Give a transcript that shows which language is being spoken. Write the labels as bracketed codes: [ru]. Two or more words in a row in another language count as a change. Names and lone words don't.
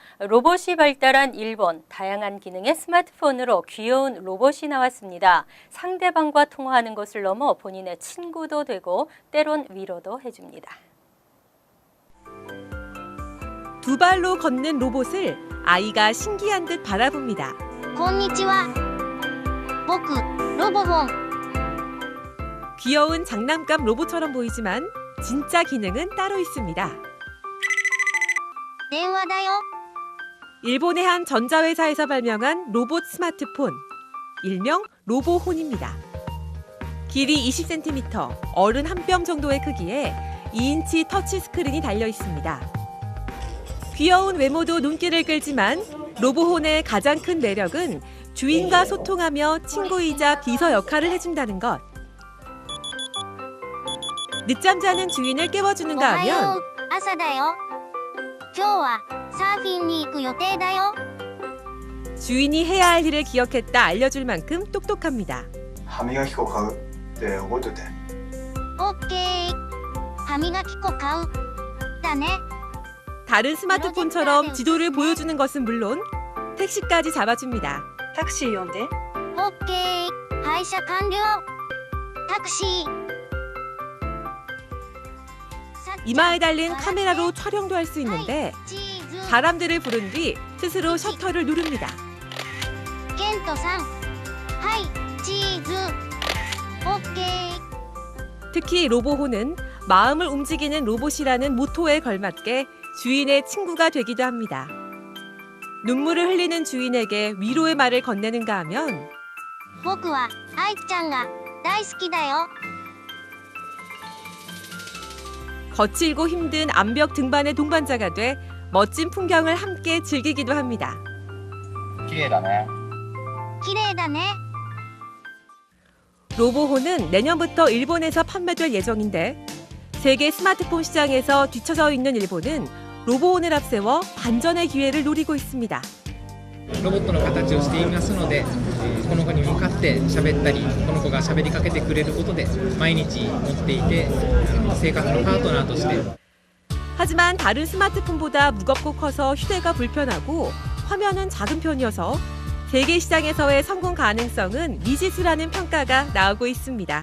[ko] 로봇이 발달한 일본, 다양한 기능의 스마트폰으로 귀여운 로봇이 나왔습니다. 상대방과 통화하는 것을 넘어 본인의 친구도 되고 때론 위로도 해줍니다. 두 발로 걷는 로봇을 아이가 신기한 듯 바라봅니다. [ja] こんにちは。僕、ロボホン。 [ko] 귀여운 장난감 로봇처럼 보이지만 진짜 기능은 따로 있습니다. [ja] 電話だよ。 [ko] 일본의 한 전자회사에서 발명한 로봇 스마트폰, 일명 로보혼입니다. 길이 20cm, 어른 한 뼘 정도의 크기에 2인치 터치 스크린이 달려 있습니다. 귀여운 외모도 눈길을 끌지만 로보혼의 가장 큰 매력은 주인과 소통하며 친구이자 비서 역할을 해준다는 것. 늦잠 자는 주인을 깨워주는가 [ja] おはよ [ko] 하면 [ja] う。朝だよ。今日はサーフィンに行く予定だよ。 [ko] 주인이 해야 할 일을 기억했다 알려줄 만큼 똑똑합니다. [ja] 歯磨き粉買うって覚えといて。オッケー。歯磨き粉買う。だね。 [ko] 다른 스마트폰처럼 지도를 보여주는 것은 물론 택시까지 잡아줍니다. [ja] タクシー呼んで。オッケー。配車完了。タクシー。 [ko] 이마에 달린 카메라로 촬영도 할 수 있는데 사람들을 부른 뒤 스스로 셔터를 누릅니다. [ja] ケントさん。はい、チーズ。オッケー。 [ko] 특히 로보호는 마음을 움직이는 로봇이라는 모토에 걸맞게 주인의 친구가 되기도 합니다. 눈물을 흘리는 주인에게 위로의 말을 건네는가 하면 [ja] 僕はアイちゃんが大好きだよ。 [ko] 거칠고 힘든 암벽 등반의 동반자가 돼 멋진 풍경을 함께 즐기기도 합니다. [ja] 綺麗だね。 [ko] 로보호는 내년부터 일본에서 판매될 예정인데 세계 스마트폰 시장에서 뒤처져 있는 일본은 로보혼을 앞세워 반전의 기회를 노리고 있습니다. [ja] ロボットの形をしていますので、この子に向かって喋ったり、この子が喋りかけてくれることで毎日持っていて生活のパートナーとして。 [ko] 하지만 다른 스마트폰보다 무겁고 커서 휴대가 불편하고 화면은 작은 편이어서 세계 시장에서의 성공 가능성은 미지수라는 평가가 나오고 있습니다.